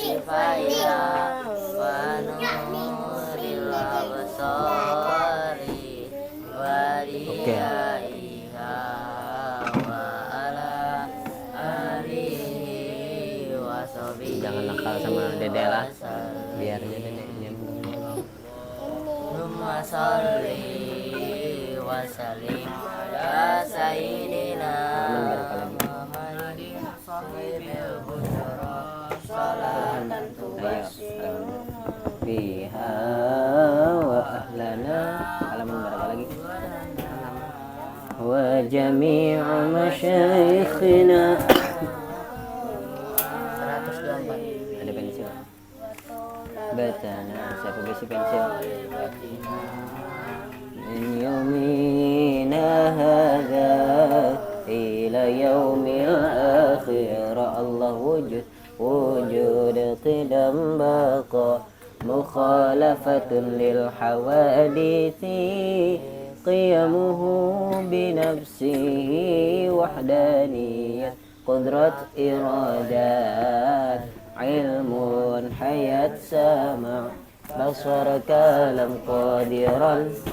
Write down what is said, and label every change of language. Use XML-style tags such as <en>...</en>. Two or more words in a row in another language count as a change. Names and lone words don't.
<ar>فائدة ونور الأبصار وريائها وعلى آله وصحبه.</ar> <id>Jangan nakal sama dede lah, biar aja dedenya.</id> <ar>اللهم صل وسلم على سيدنا محمد صاحب البشرى صلاة تبشر بها وأهلنا.</ar> <id>Halaman berapa lagi?</id> <ar>وجميع مشايخنا.</ar> <id>124. Ada pensil. Batana, siapa besi pensil?</id> <ar>من يومنا هذا إلى يوم الآخر. الله وجود قدم بقاء مخالفة للحوادث قيامه بنفسه وحدانية قدرة إرادة علم حياة سمع بصر كلام قادرا</ar>